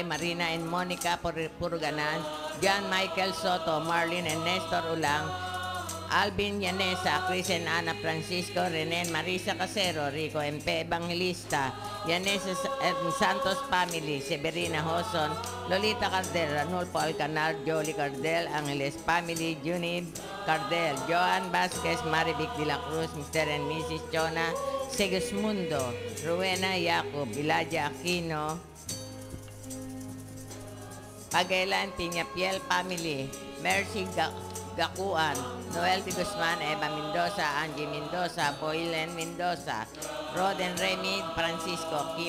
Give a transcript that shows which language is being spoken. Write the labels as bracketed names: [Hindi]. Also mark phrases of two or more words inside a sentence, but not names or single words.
[English] Marina and Monica Purganan, John Michael Soto, Marlene and Nestor Ulang, Alvin Yanesa, Chris and Ana Francisco, Renen Marisa Casero, Rico MP Evangelista, Yanesa and Santos Family, Severina Hoson, Lolita Cardel, Ranulfo Alcanar, Jolie Cardel, Angeles Family, Junib Cardel, Joan Vasquez, Marivic de la Cruz, Mr. and Mrs. Chona, Segismundo, Rowena Yacob, Elijah Aquino, Pagailan Piñapiel Family, Mercy Gakuan, Noel de Guzman, Eva Mendoza, Angie Mendoza, Boylen Mendoza, Roden Remy Francisco, Kim